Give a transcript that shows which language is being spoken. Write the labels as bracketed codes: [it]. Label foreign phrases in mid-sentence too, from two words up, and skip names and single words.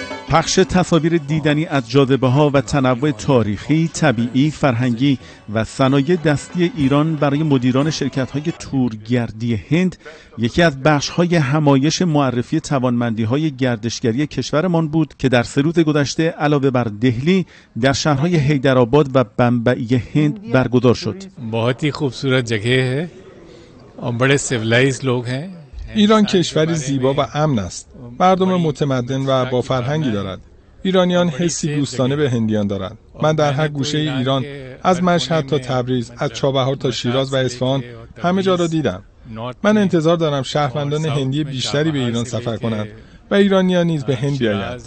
[fa] پخش تصاویر دیدنی از جاذبه‌ها و تنوع تاریخی، طبیعی، فرهنگی و صنایع دستی ایران برای مدیران شرکت‌های تورگردی هند یکی از بخش‌های همایش معرفی توانمندی‌های گردشگری کشورمان بود که در 3 روز گذشته علاوه بر دهلی در شهرهای حیدرآباد و بمبئی هند برگزار شد. [hi] बहुत ही खूबसूरत जगह है और बड़े सिविलाइज्ड लोग हैं. [fa] ایران کشوری زیبا و امن است. مردم متمدن و با فرهنگی دارد. ایرانیان حسی دوستانه به هندیان دارند. من در هر گوشه ایران از مشهد تا تبریز، از چابهار تا شیراز و اصفهان همه جا را دیدم. من انتظار دارم شهروندان هندی بیشتری به ایران سفر کنند و ایرانیان نیز به هند بیایند.